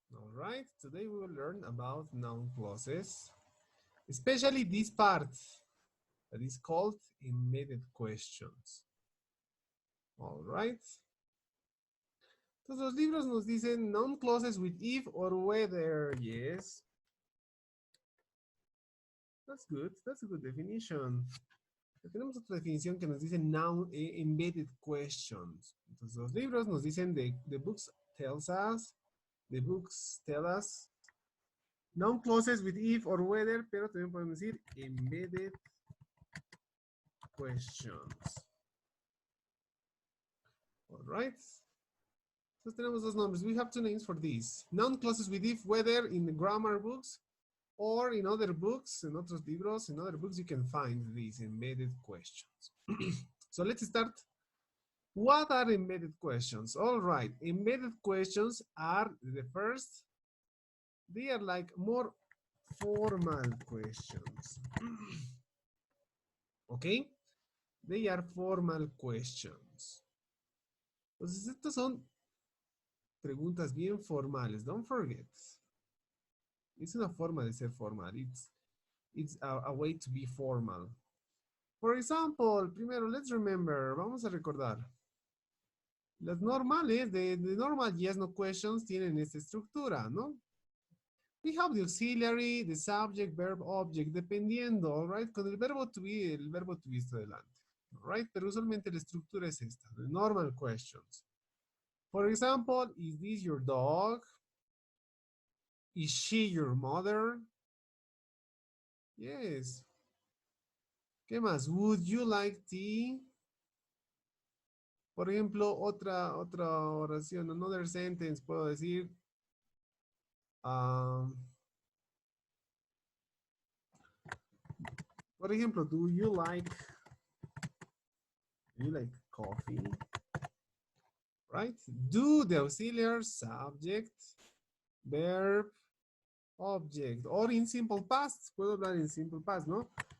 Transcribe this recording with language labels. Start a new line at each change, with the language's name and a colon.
English: All right, today we will learn about noun clauses, especially this part that is called embedded questions. All right.
Spanish: Entonces los libros nos dicen
English: noun clauses with if or whether. Yes. That's good. That's a good definition.
Spanish: Tenemos otra definición que nos dice
English: noun embedded questions.
Spanish: Entonces los libros nos dicen
English: the books tells us, the books tell us, noun clauses with if or whether,
Spanish: pero también podemos decir
English: embedded questions. All right.
Spanish: Entonces tenemos dos nombres.
English: We have two names for these. Noun clauses with if, whether in the grammar books or in other books, in
Spanish: otros libros,
English: in other books you can find these embedded questions. So let's start. What are embedded questions? All right, embedded questions are the first. They are like more formal questions. Okay, they are formal questions.
Spanish: Entonces, estas son preguntas bien formales.
English: Don't forget.
Spanish: Es una forma de ser formal.
English: It's a way to be formal. For example,
Spanish: primero,
English: let's remember.
Spanish: Vamos a recordar. Las normales de
English: normal yes, no questions
Spanish: tienen esta estructura, ¿no?
English: We have the auxiliary, the subject, verb, object, dependiendo, all right?
Spanish: Con el verbo to be está delante,
English: all right?
Spanish: Pero usualmente la estructura es esta,
English: the normal questions. For example, is this your dog? Is she your mother? Yes.
Spanish: ¿Qué más?
English: Would you like tea?
Spanish: Por ejemplo, otra oración,
English: another sentence,
Spanish: puedo decir, por ejemplo,
English: do you like coffee? Right? Do, the auxiliary, subject, verb, object. Or in simple past,
Spanish: puedo hablar en
English: simple past, ¿no?